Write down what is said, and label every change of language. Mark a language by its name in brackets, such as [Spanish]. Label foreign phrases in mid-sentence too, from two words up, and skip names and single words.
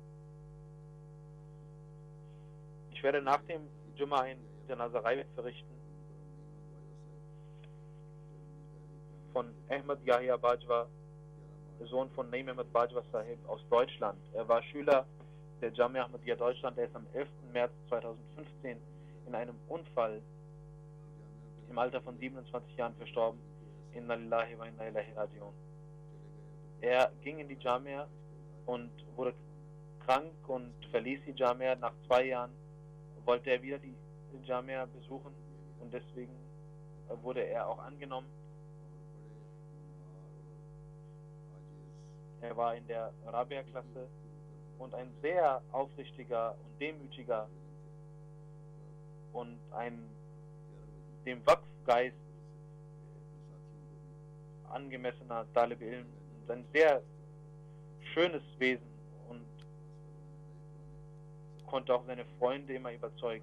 [German] Ich werde nach dem Jumma ein Janazah verrichten von Ahmad Yahya Bajwa, der Sohn von Naim Ahmad Bajwa Sahib aus Deutschland. Er war Schüler der Jamia Ahmadiyya Deutschland. Er ist am 11. März 2015 in einem Unfall im Alter von 27 Jahren verstorben. [Arabic] إنا لله وإنا إليه راجعون. [German] Er ging in die Jamia und wurde krank und verließ die Jamia. Nach 2 Jahren wollte er wieder die Jamia besuchen und deswegen wurde er auch angenommen. Er war in der Rabia-Klasse und ein sehr aufrichtiger und demütiger und dem Waqf-Geist angemessener [Arabic] طالب علم [German] und ein sehr schönes Wesen und konnte auch seine Freunde immer überzeugen.